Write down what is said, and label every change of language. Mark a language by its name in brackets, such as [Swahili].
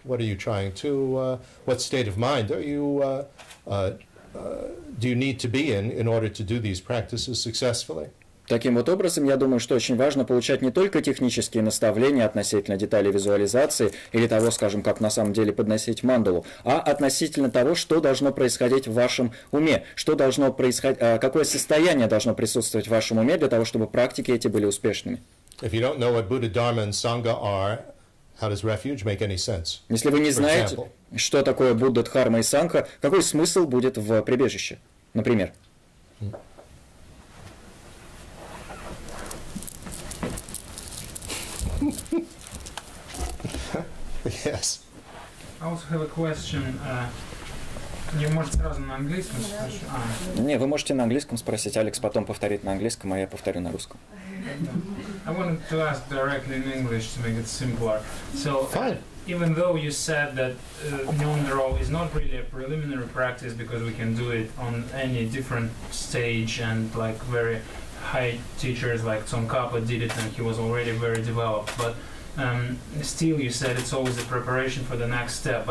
[English] What are you trying to, what state of mind are you, do you need to be in order to do these practices successfully? [Russian] Таким вот образом, я думаю, что очень важно получать не только технические наставления относительно деталей визуализации или того, скажем, как на самом деле подносить мандалу, а относительно того, что должно происходить в вашем уме, что должно происходить, какое состояние должно присутствовать в вашем уме для того, чтобы практики эти были успешными. [English] If you don't know what Buddha, Dharma, and Sangha are, how does refuge make any sense? [Russian] Если вы не знаете, что такое Будда, Дхарма и Сангха, какой смысл будет в прибежище, например? [English] Yes. I also have a question. [Russian] Не можете сразу на английском спросить? Не, вы можете на английском спросить, Алекс потом повторит на английском, а я повторю на русском. [English] I wanted to ask directly in English to make it simpler. So, Fine. Even though you said that Nyondro is not really a preliminary practice because we can do it on any different stage, and like very high teachers like Tsongkhapa did it and he was already very developed, but still you said it's always a preparation for the next step.